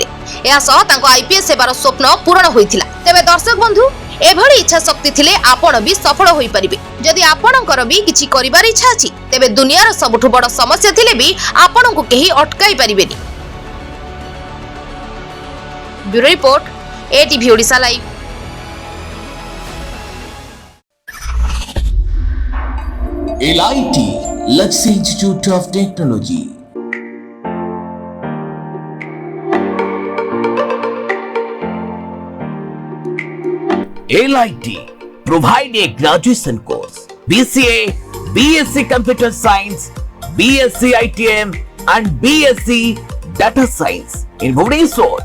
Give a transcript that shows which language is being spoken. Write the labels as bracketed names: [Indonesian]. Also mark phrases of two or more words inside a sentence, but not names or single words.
[Odia] ଏହା ସହ ତାଙ୍କ IPS ହେବାର ସ୍ୱପ୍ନ ପୂର୍ଣ୍ଣ ହୋଇଥିଲା। ତେବେ ଦର୍ଶକ ବନ୍ଧୁ ଏଭଳି ଇଚ୍ଛା ଶକ୍ତି ଥିଲେ ଆପଣ ବି ସଫଳ ହୋଇ ପାରିବେ। ଯଦି ଆପଣଙ୍କର ବି କିଛି କରିବାର ଇଚ୍ଛା ଅଛି ତେବେ ଦୁନିଆର ସବୁଠୁ ବଡ଼ ସମସ୍ୟା ଥିଲେ ବି ଆପଣଙ୍କୁ କେହି ଅଟକାଇ ପାରିବେନି। [English] Bureau report ATV Odisha live. LIT Luxury Institute of Technology. LIT provide a graduation course BCA, BSc Computer Science, BSc ITM and BSc Data Science in Bhubaneswar.